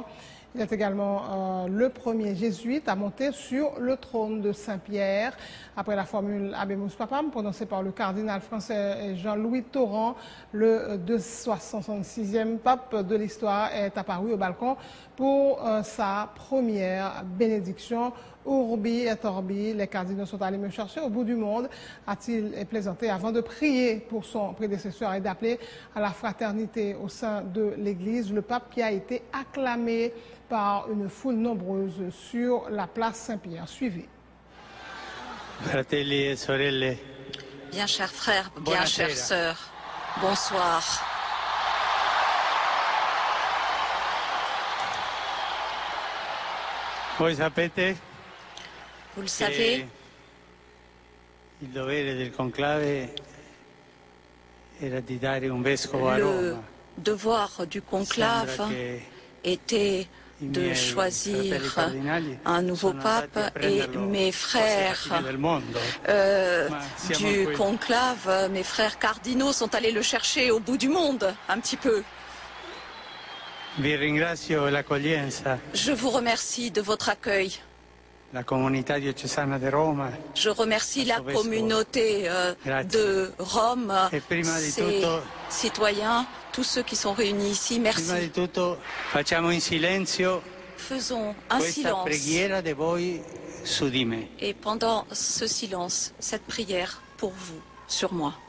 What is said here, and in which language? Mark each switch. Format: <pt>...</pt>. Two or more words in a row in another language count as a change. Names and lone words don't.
<fr>Il est également le premier jésuite à monter sur le trône de Saint-Pierre. Après la formule</fr> <la>Habemus Papam</la> <fr>prononcée par le cardinal français Jean-Louis Torrent, le 266e pape de l'histoire est apparu au balcon pour sa première bénédiction.</fr> <la>Urbi et Orbi,</la> <fr>les cardinaux sont allés me chercher au bout du monde, a-t-il plaisanté avant de prier pour son prédécesseur et d'appeler à la fraternité au sein de l'Église. Le pape qui a été acclamé par une foule nombreuse sur la place Saint-Pierre. Suivez.</fr> <it>Fratelli e sorelle.</it> <fr>Bien chers frères, bien chères sœurs, bonsoir.</fr> <it>Voi sapete,</it> <fr>vous le savez,</fr> <it>il dovere del conclave era di dare un vescovo a</it> <fr>le</fr> <it>Roma.</it> <fr>devoir du conclave était de choisir un nouveau pape et mes frères du conclave, mes frères cardinaux sont allés le chercher au bout du monde, un petit peu.</fr> <it>Vi ringrazio l'accoglienza.</it> <fr>Je vous remercie de votre accueil.</fr> <it>La comunità diocesana di Roma.</it> <fr>Je remercie la communauté de Rome, ses citoyens, tous ceux qui sont réunis ici. Merci.</fr> <it>Prima di tutto facciamo in silenzio</it> <fr>Faisons un</fr> <it>questa</it> <fr>silence.</fr> <it>preghiera di voi su di me.</it> <fr>Et pendant ce silence, cette prière pour vous, sur moi.</fr>